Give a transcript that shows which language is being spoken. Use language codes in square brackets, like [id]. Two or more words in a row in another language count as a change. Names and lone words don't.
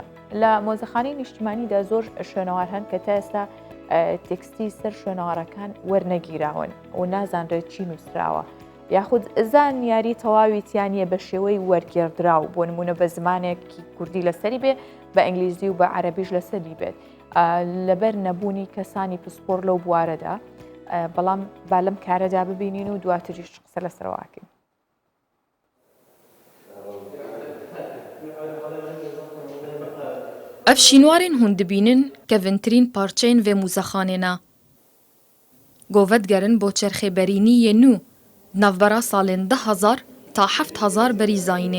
[ckb] لە مۆزەخانەی نیشتیمانیدا زۆر شوێنەوار هەن کە تا ئێستا تێکستی سەر شوێنەوارەکان وەرنەگیراون و نازانرێت چی نووسراوە یاخود زانیاری تەواوی تیانە بە شێوەی وەرگێڕدراو بۆ نمونە بە زمانێکی کوردی لەسەری بێ بە ئەنگلیزی و بە عەرەبیش لەسەری بێت لەبەر نەبوونی کەسانی پسپۆر لەو بوارەدا. بەڵام با لەم کارەدا ببینین و دواتریش قسە لەسەرواکەین. [ku] Ev şînwarên hûn dibînin kevîntirîn parçeyên vê mûzexanê. Govedigerin bo çerxêberîniyê nû navbera salên 10,000 ta 7,000 berî zayînê.